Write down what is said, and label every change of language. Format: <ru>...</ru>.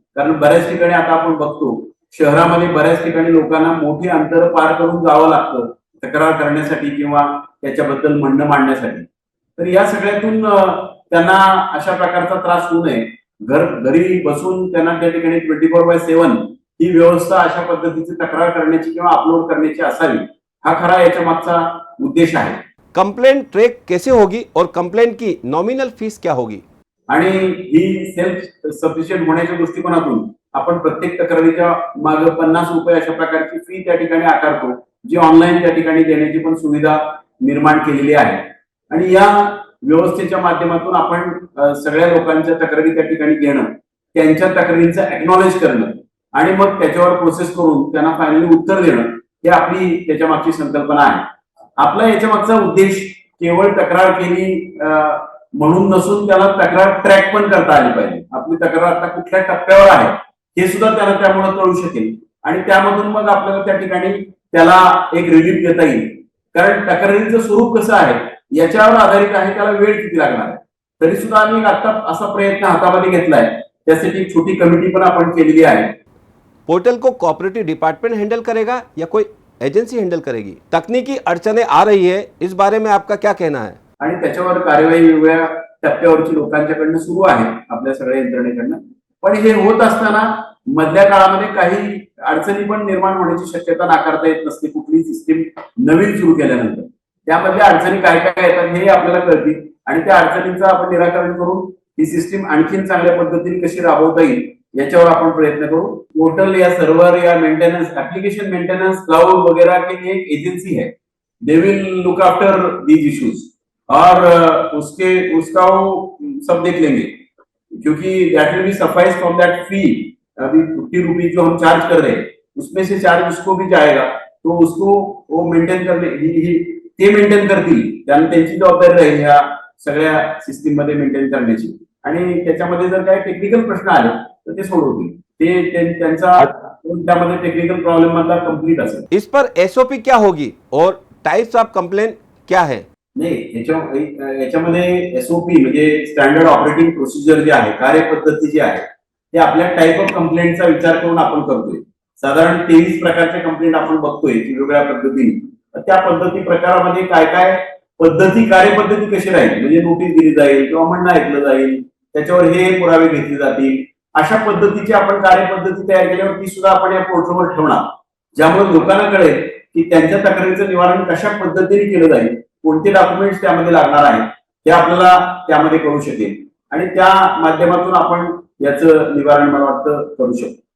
<mr>कारण बऱ्याच ठिकाणी आता आपण बघतो शहरामध्ये बऱ्याच ठिकाणी लोकांना मोठी अंतर पार करून जावं लागतं तक्रार करण्यासाठी किंवा त्याच्याबद्दल म्हणणं मांडण्यासाठी. तर या सगळ्यातून त्यांना अशा प्रकारचा त्रास होऊ नये, घरी बसून त्यांना त्या ठिकाणी 24/7 ही व्यवस्था अशा पद्धतीची तक्रार करण्याची किंवा अपलोड करण्याची असावी, हा खरा याच्या मागचा उद्देश आहे.</mr> <hi>कंप्लेंट ट्रैक कैसे होगी और कंप्लेंट की नॉमिनल फीस क्या होगी?</hi> <mr>आणि ही सेल्फ सफिशियंट होण्याच्या दृष्टिकोनातून आपण प्रत्येक तक्रारीच्या मागे 50 रुपये अशा प्रकारची फी त्या ठिकाणी आकारतो, जी ऑनलाईन त्या ठिकाणी देण्याची पण सुविधा निर्माण केलेली आहे. आणि या व्यवस्थेच्या माध्यमातून आपण सगळ्या लोकांच्या तक्रारी त्या ठिकाणी घेणं, त्यांच्या तक्रारींचं एक्नॉलेज करणं आणि मग त्याच्यावर प्रोसेस करून त्यांना फायनली उत्तर देणं, ही आपली त्याच्या मागची संकल्पना आहे. आपला याच्या मागचा उद्देश केवळ तक्रार केली म्हणून नसून त्याला तक्रार ट्रॅक पण करता आली पाहिजे. आपली तक्रार आता कुठल्या टप्प्यावर आहे हे सुद्धा त्याला त्यामुळे कळू शकेल आणि त्यामधून मग आपल्याला त्या ठिकाणी त्याला एक रिलीफ देता येईल. कारण तक्रारीचं स्वरूप कसं आहे याच्यावर आधारित आहे त्याला वेळ किती लागणार आहे. तरी सुद्धा आम्ही आता असा प्रयत्न हातामध्ये घेतलाय, त्यासाठी एक छोटी कमिटी पण आपण केलेली आहे.</mr> <hi>पोर्टल को कोऑपरेटिव डिपार्टमेंट हैंडल करेगा या कोई एजेंसी हैंडल करेगी? तकनीकी अड़चनें आ रही है, इस बारे में आपका क्या कहना है?</hi> <mr>आणि त्याच्यावर कार्यवाही वेगवेगळ्या टप्प्यावरची लोकांच्याकडनं सुरू आहे, आपल्या सगळ्या यंत्रणेकडनं. पण हे होत असताना मधल्या काळामध्ये काही अडचणी पण निर्माण होण्याची शक्यता नाकारता येत नसते. कुठलीही सिस्टीम नवीन सुरू केल्यानंतर त्यामधल्या अडचणी काय काय येतात हे आपल्याला कळतील आणि त्या अडचणींचं आपण निराकरण करून ही सिस्टीम आणखीन चांगल्या पद्धतीने कशी राबवता येईल याच्यावर आपण प्रयत्न करू.</mr> <hi>पोर्टल या सर्वर या मेंटेनेंस, एप्लीकेशन मेंटेनेंस, क्लाउड वगैरह के लिए एक एजेंसी है.</hi> <en>they will look after these issues</en> <hi>और उसका वो सब देख लेंगे, क्योंकि</hi> <en>That will be suffice from that fee.</en> <hi>अभी 50 रुपीज जो हम चार्ज कर रहे हैं उसमें से चार्ज उसको भी जाएगा, तो उसको वो मेंटेन करने</hi> <mr>ते मेंटेन करतील. त्यांची जबाबदारी राहील ह्या सगळ्या सिस्टीम मध्ये मेंटेन करण्याची. आणि त्याच्यामध्ये जर काही टेक्निकल प्रश्न आले तर ते सोडवतील. ते त्यांचा त्यामध्ये टेक्निकल प्रॉब्लेम मधला कंप्लीट असेल. इस पर एसओपी क्या होगी और टाइप्स ऑफ कंप्लेंट क्या है? नाही, याच्यामध्ये एसओपी म्हणजे स्टँडर्ड ऑपरेटिंग प्रोसिजर जे आहे, कार्यपद्धती जी आहे ते आपल्या टाईप ऑफ कंप्लेंटचा विचार करून आपण करतोय. साधारण 23 प्रकारच्या कंप्लेंट आपण बघतोय की वेगवेगळ्या पद्धतीने. त्या पद्धती प्रकारामध्ये काय काय पद्धती, कार्यपद्धती कशी राहील, म्हणजे नोटीस दिली जाईल किंवा म्हणणं ऐकलं जाईल, त्याच्यावर हे पुरावे घेतले जातील, अशा पद्धतीची आपण कार्यपद्धती तयार केल्यावर ती सुद्धा आपण या पोर्टलवर ठेवणार, ज्यामुळे लोकांना कळेल की त्यांच्या तक्रारीचं निवारण कशा पद्धतीने केलं जाईल, कोणते डॉक्युमेंट्स त्यामध्ये लागणार आहेत हे आपल्याला त्यामध्ये कळू शकेल आणि त्या माध्यमातून आपण याचं निवारण मला वाटतं करू शकतो.</mr>